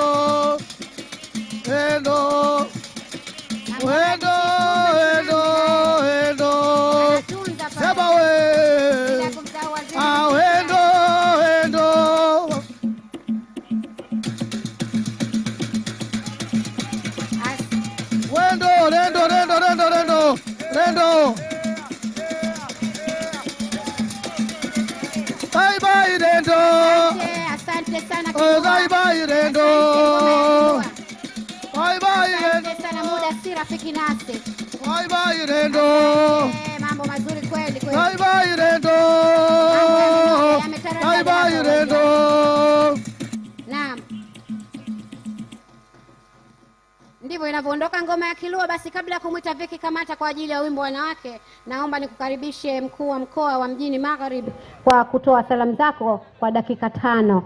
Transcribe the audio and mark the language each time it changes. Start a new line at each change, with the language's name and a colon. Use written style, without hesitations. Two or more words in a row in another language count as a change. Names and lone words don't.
Swahili: Wendo. Wendo, wendo, wendo. Sema we. Ah, wendo, wendo. Wendo, rendo, rendo, rendo, rendo. Rendo.
English: Bye bye rendo.
Swahili: Asante sana.
English: Bye bye rendo. Bye bye rendo.
Swahili: Asante sana, muda si rafiki nasi.
English: Bye bye rendo.
Swahili: Mambo mazuri kweli kweli.
English: Bye bye rendo. Bye bye rendo.
Swahili: Naam. Ndivyo inavyoondoka ngoma ya Kilua. Basi kabla ya kumwita Viki Kamata kwa ajili ya wimbo wanawake, naomba nikukaribishe mkuu wa mkoa wa Mjini Magharibi kwa kutoa salamu zako kwa dakika 5.